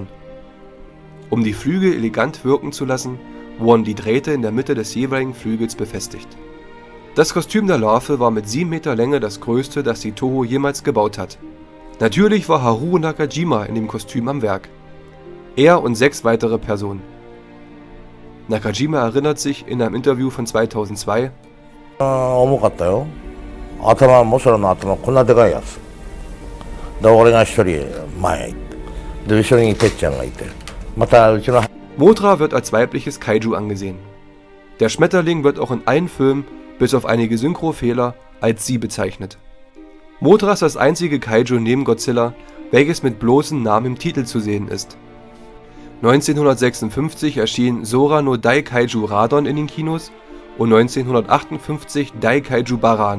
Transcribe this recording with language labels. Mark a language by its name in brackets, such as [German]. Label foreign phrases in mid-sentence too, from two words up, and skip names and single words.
[German] Um die Flügel elegant wirken zu lassen, wurden die Drähte in der Mitte des jeweiligen Flügels befestigt. Das Kostüm der Larve war mit 7 Meter Länge das größte, das die Toho jemals gebaut hat. Natürlich war Haruo Nakajima in dem Kostüm am Werk. Er und 6 weitere Personen. Nakajima erinnert sich in einem Interview von 2002: [Japanese] 重かったよ。頭、モスラの頭こんなでかいやつ。で、俺が一人前へ行って。で、後ろにてっちゃんがいて。またうちの [German] Mothra wird als weibliches Kaiju angesehen. Der Schmetterling wird auch in allen Filmen, bis auf einige Synchrofehler, als sie bezeichnet. Mothra ist das einzige Kaiju neben Godzilla, welches mit bloßem Namen im Titel zu sehen ist. 1956 erschien Sora no Daikaiju Radon in den Kinos und 1958 Daikaiju Baran.